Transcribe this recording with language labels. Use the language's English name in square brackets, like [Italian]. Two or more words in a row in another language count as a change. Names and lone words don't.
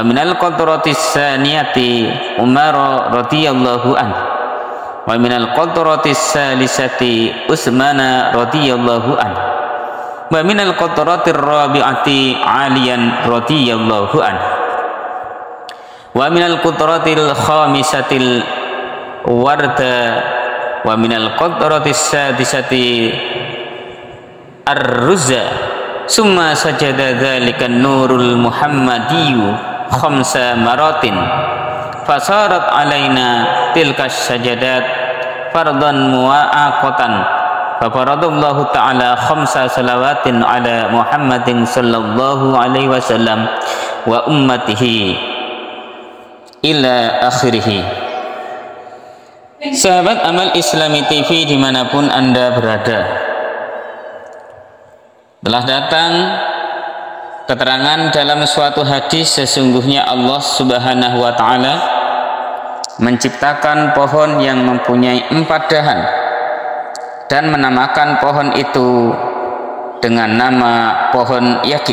[Arabic] من القطرة الثانية عمر رضي الله عنه ومن القطرة الثالثة عثمان رضي الله عنه ومن القطرة الرابعة علياً رضي الله عنه ومن القطرة الخامسة الورد ومن القطرة السادسة الرز. ثم سجد ذلك النور المحمدي خمس مرات فصارت علينا تلك السجدات فرضاً مؤقتاً ففرض الله تعالى خمس صلوات على محمد صلى الله عليه وسلم وأمته إلى آخره. [Indonesian] Sahabat Amal Islami TV dimanapun Anda berada, telah datang keterangan dalam suatu hadis sesungguhnya Allah [Arabic] سبحانه وتعالى [Indonesian] menciptakan pohon yang mempunyai 4 dahan dan menamakan pohon itu dengan nama pohon yakin.